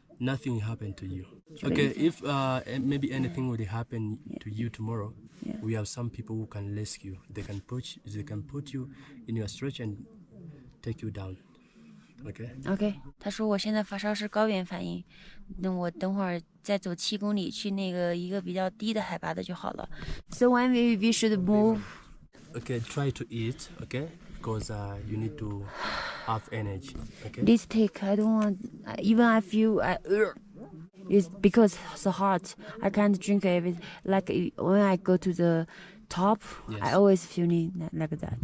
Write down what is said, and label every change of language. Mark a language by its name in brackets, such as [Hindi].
[English] Nothing happened to you. Okay, if maybe anything would happen to you tomorrow, we have some people who can rescue. They can put you in your stretch and take you down. Okay. [Chinese] 他说我现在发烧是高原反应，那我等会儿再走7公里去那个一个比较低的海拔的就好了。 [English] So when we should move? Okay, try to eat. Okay, because you need to have energy. Okay. This take I don't want. Even I feel it's because so hot. I can't drink it. Like when I go to the top, I always feeling like that.